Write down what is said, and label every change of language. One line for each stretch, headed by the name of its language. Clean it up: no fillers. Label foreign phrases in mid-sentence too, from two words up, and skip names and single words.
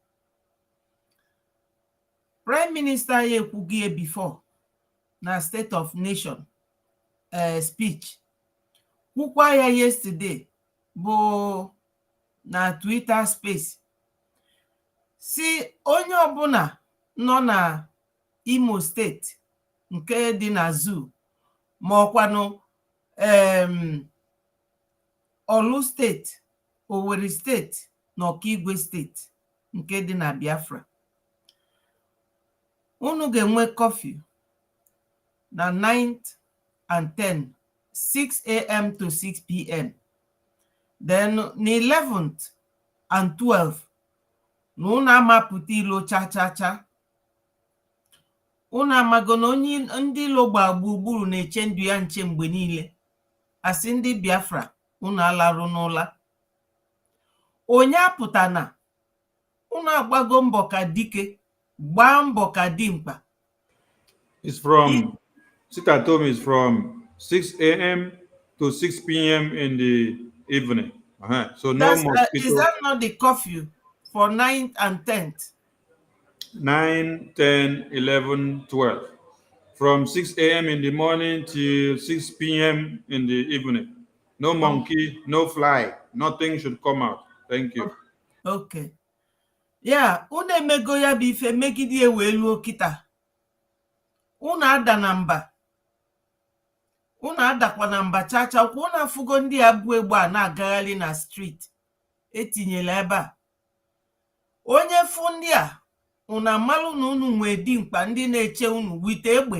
Igbo: Prime Minister ya ekwugie before na State of Nation speech, kwukwa ya yesterday bụ na Twitter space, si onye ọbụla nọ na Imo steeti nke dị na zoo ma ọkwanụ Olu steeti, Owerri steeti na Ọkigwe steeti nke dị na Biafra, unu ga-enwe curfew na
English: 9th and 10th, 6 a.m. to 6 p.m. Then na 11th and 12th,
Igbo: na unu amapụta ilo cha. Unu amago na onye ndị ilo gba gburugburu na-eche ndụ ya nche mgbe niile. Asị ndị Biafra, unu alarụ n'ụla. Onye apụtana, unu agbago mbọ ka dike, gbaa mbọ ka dimkpa.
English: It's from, Sita told me it's from 6 a.m. to 6 p.m. in the evening. So no mosquito. Is that not the curfew for 9th and 10th? 9, 10, 11, 12. From 6 a.m. in the morning till 6 p.m. in the evening. No monkey, no fly. Nothing should come out. Thank you. Okay. Yeah,
Igbo: unu emego ya bụ ife megide wee luo kịta. Unu ada na mba. Unu adakwa na mba chacha. Kwa unu afụgo ndị abụ egbe a na-agagharị na street etinyela ebe a. Onye fụ ndị a, unu amalụ na unu nwee dimkpa ndị na-eche unu wite egbe.